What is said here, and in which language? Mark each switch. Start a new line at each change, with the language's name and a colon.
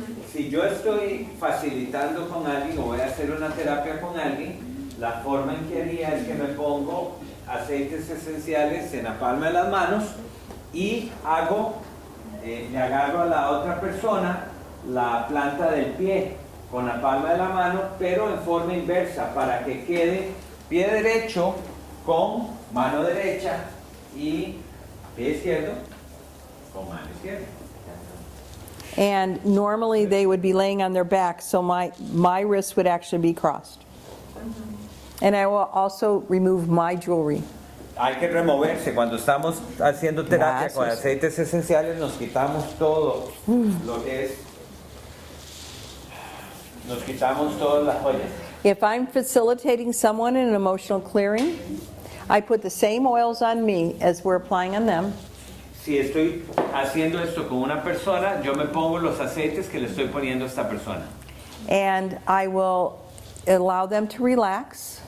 Spanish: Si yo estoy facilitando con alguien o voy a hacer una terapia con alguien, la forma en que haría es que me pongo aceites esenciales en la palma de las manos y le agarro a la otra persona la planta del pie con la palma de la mano, pero en forma inversa, para que quede pie derecho con mano derecha y pie izquierdo con mano izquierda.
English: And normally they would be laying on their back, so my wrists would actually be crossed. And I will also remove my jewelry.
Spanish: Hay que removerse. Cuando estamos haciendo terapia con Gracias. aceites esenciales, nos quitamos todo lo que es. Nos quitamos todas las joyas.
English: If I'm facilitating someone in an emotional clearing, I put the same oils on me as we're applying on them.
Spanish: Si estoy haciendo esto con una persona, yo me pongo los aceites que le estoy poniendo a esta persona.
English: And I will allow them to relax.